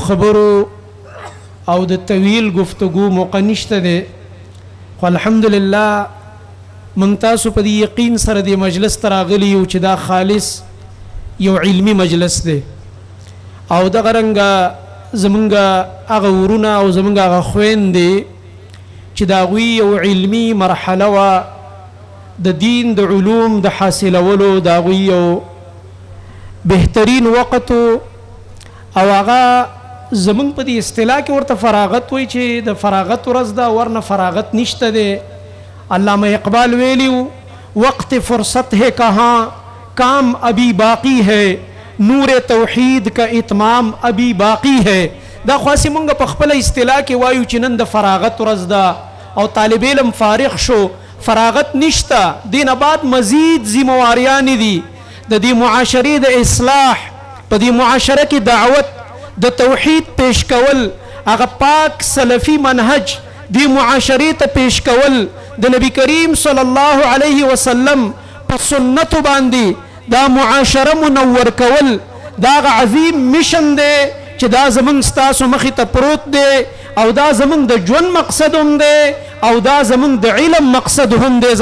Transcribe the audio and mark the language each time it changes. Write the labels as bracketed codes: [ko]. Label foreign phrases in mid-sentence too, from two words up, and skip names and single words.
[ps] خبرو او د طویل گفتگو موقع نشته دی، خو الحمدلله موږ تاسو په دې یقین سره د مجلس ته راغلي یو چې دا خالص یو علمي مجلس دی او دغه رنګه زمونږ هغه ورونه او زمونږ هغه خویندې چې د هغوی یو علمي مرحله وه د دین د علوم د حاصلولو، د هغوی یو بهترین وقت او هغه زمونږ په دې اصطلاح کې ورته فراغت وایي چې د فراغت ورځ ده، ورنه فراغت نشته دی. [ur] علامه اقبال ویلیو: وقت فرصت ہے کہاں کام ابھی باقی ہے، نور توحید کا اتمام ابھی باقی ہے. [ps] دا خاصی مونږ په خپل اصطلاح کې وایو چې نن د فراغت ورځ ده او طالب علم فارغ شو، فراغت نشته، دین بعد مزید ذمہواریان دي د دې معاشرې د اصلاح، په دې معاشره کې دعوت د توحید پیش کول، هغه پاک سلفي منهج دې معاشرې ته پیش کول، د نبی کریم صلی الله علیه وسلم په سنتو باندې دا معاشره منور کول، دا عظیم مشن دی چې دا زمونږ ستاسو مخې ته پروت دی او دا زمونږ د ژوند مقصد هم دی او دا زمونږ د علم مقصد هم دی.